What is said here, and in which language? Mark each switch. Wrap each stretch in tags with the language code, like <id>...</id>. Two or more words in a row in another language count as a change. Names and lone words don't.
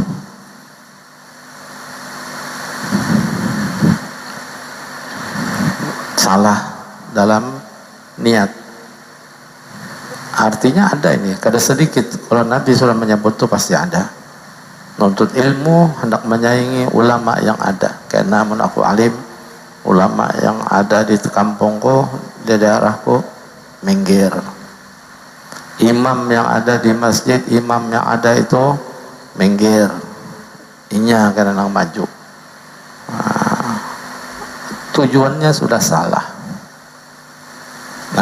<id>Salah dalam niat.</id> <bjn>Artinya ada ini, kada sedikit.</bjn> <id>Kalau Nabi sudah menyebut itu pasti ada. Nuntut ilmu hendak menyaingi ulama yang ada.</id> <bjn>Karena mun aku alim,</bjn> <id>ulama yang ada di kampungku, di daerahku, minggir. Imam yang ada di masjid, imam yang ada itu minggir.</id> <bjn>Inya karena maju.</bjn> <id>Nah, tujuannya sudah salah.</id>